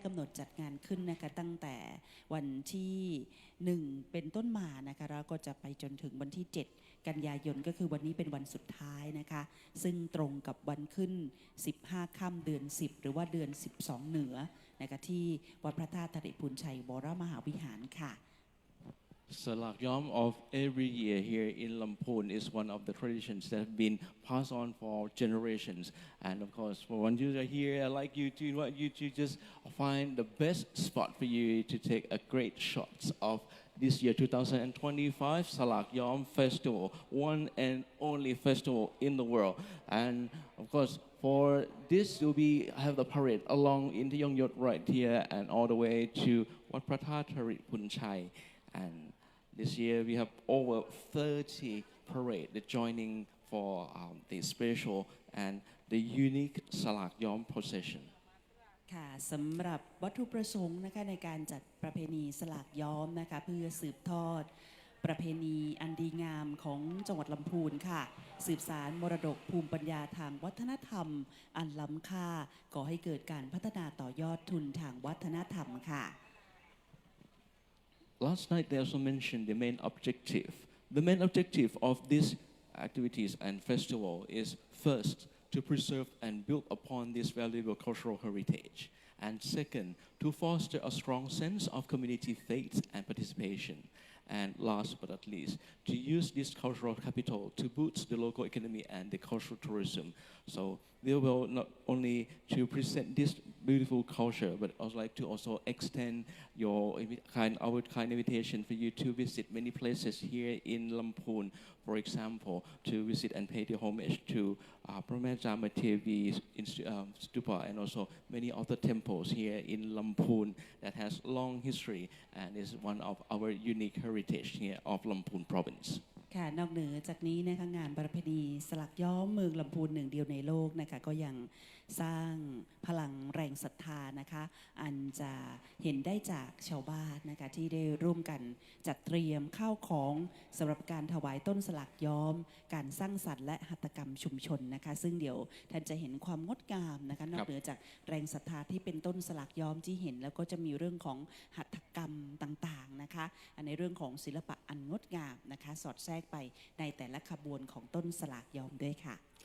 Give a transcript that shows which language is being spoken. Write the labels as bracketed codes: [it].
[th] ำหนดจัดงานขึ้นนะคะตั้งแต่วันที่1เป็นต้นมานะคะแล้วก็จะไปจนถึงวันที่7กันยายนก็คือวันนี้เป็นวันสุดท้ายนะคะซึ่งตรงกับวันขึ้น15ค่ำเดือน10หรือว่าเดือน12เหนือนะคะที่วัดพระธาตุธริพุนชัยวรมหาวิหารค่ะ [en] Salak Yom of every year here in Lamphun is one of the traditions that have been passed on for generations. And of course, for one you are here, I'd like you to invite you to just find the best spot for you to take a great shots of this year 2025 Salak Yom Festival, one and only festival in the world. And of course, for this, you'll be have the parade along in the Yongyot right here and all the way to Wat Pratha Thari Punchai. And this year we have over 30 parades joining for the special and the unique Salak Yom procession. [th] ค่ะสำหรับวัตถุประสงค์นะคะในการจัดประเพณีสลากย้อมนะคะเพื่อสืบทอดประเพณีอันดีงามของจังหวัดลำพูนค่ะสืบสารมรดกภูมิปัญญาทางวัฒนธรรมอันล้ำค่าก่อให้เกิดการพัฒนาต่อยอดทุนทางวัฒนธรรมค่ะ [en] Last night they also mentioned the main objective. The main objective of these activities and festival is first to preserve and build upon this valuable cultural heritage, and second, to foster a strong sense of community faith and participation, and last but not least, to use this cultural capital to boost the local economy and the cultural tourism. So they will not only to present this beautiful culture, but also like to also extend our kind invitation for you to visit many places here in Lamphun. For example, to visit and pay the homage to Pramajama Tevi Stupa and also many other temples here in Lamphun that has long history and is one of our unique heritage here of Lamphun province. [th] ค่ะนอกเหนือจากนี้นะคะงานประเพณีสลักย้อมเมืองลำพูนหนึ่งเดียวในโลกนะคะก็ยังสร้างพลังแรงศรัทธานะคะอันจะ เห็นได้จากชาวบ้านนะคะที่ได้ร่วมกันจัดเตรียมข้าวของสำหรับการถวายต้นสลักย้อมการสร้างสรรค์และหัตถกรรมชุมชนนะคะซึ่งเดี๋ยวท่านจะเห็นความงดงามนะคะนอกเหนือจากแรงศรัทธาที่เป็นต้นสลักย้อมที่เห็นแล้วก็จะมีเรื่องของหัตถกรรมต่างๆนะคะในเรื่องของศิลปะอันงดงามนะคะสอดแทรกไปในแต่ละขบวนของต้นสลากย้อมด้วยค่ะ